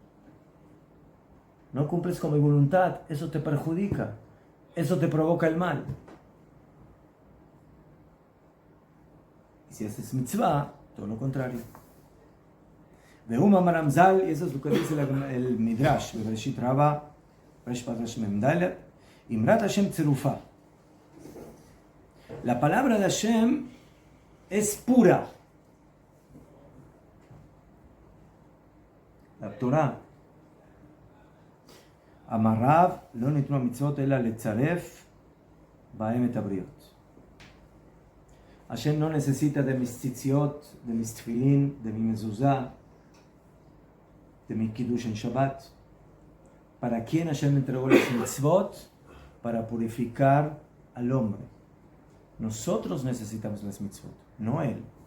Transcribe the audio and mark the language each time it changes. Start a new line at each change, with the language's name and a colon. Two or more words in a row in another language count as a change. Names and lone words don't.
Spanish: No cumples con mi voluntad. Eso te perjudica. Eso te provoca el mal. Y si haces mitzvah, todo lo contrario.
Hebrew: וזהו אמרמז"ל,
Spanish: y eso es lo que dice el Midrash, Bereshit Rabba,
Hebrew: ריש פרשה מ"ד, אמרת השם צרופה.
Spanish: La palabra de Hashem es pura. La Torah.
Hebrew: אמר רב לא ניתנו מצוות אלא לצרף בהם את הבריות.
Spanish: Hashem no necesita de mis tzitziot, de mis tefilín, de mi mezuzá, de mi kiddush en Shabbat. ¿Para quién Hashem entregó los mitzvot? Para purificar al hombre. Nosotros necesitamos las mitzvot, no él.